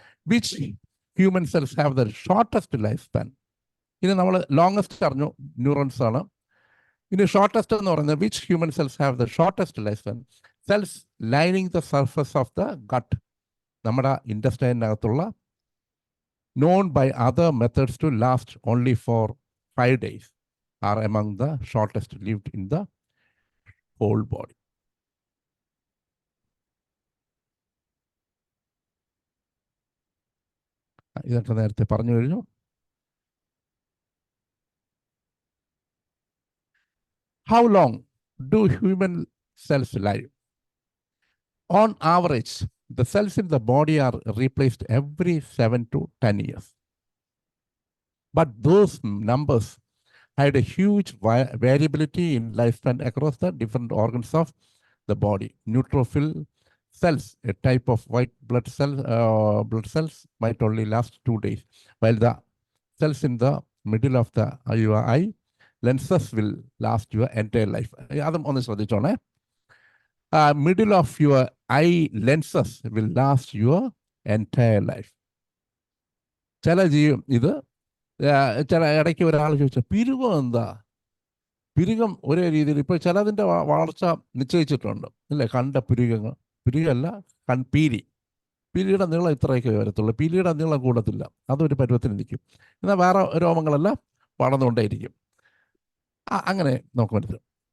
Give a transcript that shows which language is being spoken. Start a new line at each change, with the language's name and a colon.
English: Which human cells have the shortest life span?
Malayalam: ഇനി നമ്മൾ longest അറിഞ്ഞു, ന്യൂറോൺസ് ആണ്. ഇനി ഷോർട്ടസ്റ്റ് എന്ന് പറയുന്നത്,
English: Which human cells have the shortest life span? Cells lining the surface of the gut,
Malayalam: നമ്മുടെ ഇൻറ്റസ്റ്റൈനകത്തുള്ള,
English: known by other methods to last only for 5 days are among the shortest lived in the whole body.
Malayalam: ഇതൊക്കെ നേരത്തെ പറഞ്ഞു കഴിഞ്ഞു.
English: How long do human cells live? On average, the cells in the body are replaced every 7 to 10 years. But those numbers had a huge variability in lifespan across the different organs of the body. Neutrophil cells, a type of white blood cells, might only last 2 days, while the cells in the middle of your eye lenses will last your entire life.
Malayalam: അതും ഒന്ന് ശ്രദ്ധിച്ചോണേ.
English: Middle of your eye lenses will last your entire life.
Malayalam: ഇത് ചില ഇടയ്ക്ക് ഒരാൾ ചോദിച്ചാൽ പിരുകം എന്താ? പിരുകം ഒരേ രീതിയിൽ ഇപ്പോൾ ചിലതിൻ്റെ വളർച്ച നിശ്ചയിച്ചിട്ടുണ്ട് അല്ലേ? കണ്ട പിരുകമല്ല പീലി. പീലിയുടെ നീളം ഇത്രയൊക്കെ വരത്തുള്ളൂ. പീലിയുടെ നീളം കൂടത്തില്ല, അതൊരു പരുവത്തിന് നിൽക്കും. എന്നാൽ വേറെ രോമങ്ങളെല്ലാം വളർന്നുകൊണ്ടേയിരിക്കും. അങ്ങനെ നമുക്ക് മനസ്സിലാവും.